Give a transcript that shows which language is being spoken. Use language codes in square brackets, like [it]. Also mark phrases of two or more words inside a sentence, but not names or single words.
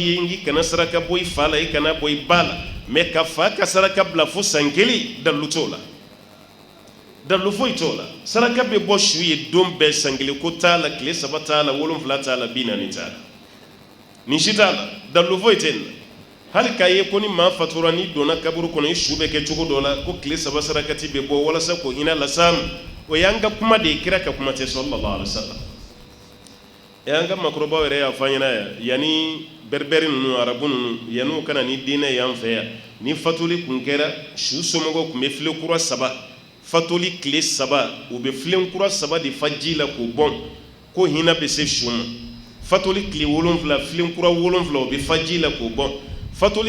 [bm] ye n k'i kana saraka bɔ i fa la i kana bɔ i ba la mais ka fa ka saraka bila fo san kelen dalu t'o la dalu foyi t'o la saraka bɛ bɔ su ye don bɛɛ san kelen ko t'a la tile 3 t'a la 7 t'a la 40 t'a la nin si t'a la dalu foyi tɛ nin na hali k'a ye ko ni maa fatura ni donna kaburu kɔnɔ i su bɛ kɛ cogo dɔ la ko tile 3 sarakati bɛ bɔ walasa ko hinɛ las'a ma o y'an ka kuma de ye kira ka kuma tɛ [ar] صلى الله عليه وسلم [bm] an ka makɔrɔbaw yɛrɛ y'a fɔ an ɲɛna yan yanni berberi ninnu arabu ninnu yanni u kana ni diinɛ y'an fɛ yan ni fatuli kun kɛra su somɔgɔw tun bɛ filen kura 3 fatuli tile 3 u bɛ filen kura 3 de fa ji la k'o bɔn ko hinɛ bɛ se su ma fatuli tile 7 filen kura 7 u bɛ fa ji la k'o bɔn fatuli